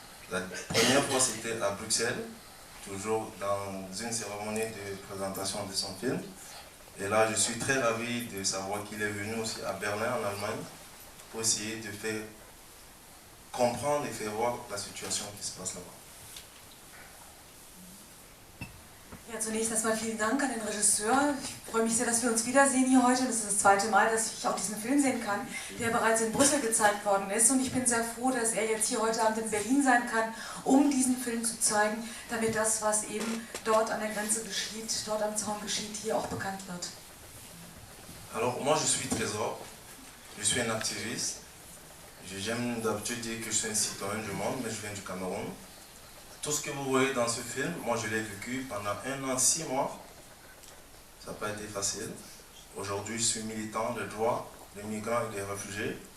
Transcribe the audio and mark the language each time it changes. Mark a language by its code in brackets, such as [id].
[fr] La première fois c'était à Bruxelles, toujours dans une cérémonie de présentation de son film. Et là je suis très ravi de savoir qu'il est venu aussi à Berlin en Allemagne pour essayer de faire comprendre et faire voir la situation qui se passe là-bas. [de] Ja, zunächst erstmal vielen Dank an den Regisseur. Ich freue mich sehr, dass wir uns wiedersehen hier heute. Das ist das zweite Mal, dass ich auch diesen Film sehen kann, der bereits in Brüssel gezeigt worden ist. Und ich bin sehr froh, dass er jetzt hier heute Abend in Berlin sein kann, um diesen Film zu zeigen, damit das, was eben dort an der Grenze geschieht, dort am Zaun geschieht, hier auch bekannt wird. [fr] Alors moi je suis Trésor, je suis un activiste. J'aime d'habitude dire que je suis un citoyen du monde, mais je viens du Cameroun. Tout ce que vous voyez dans ce film, moi je l'ai vécu pendant 1 an, 6 mois. Ça n'a pas été facile. Aujourd'hui, je suis militant des droits des migrants et des réfugiés.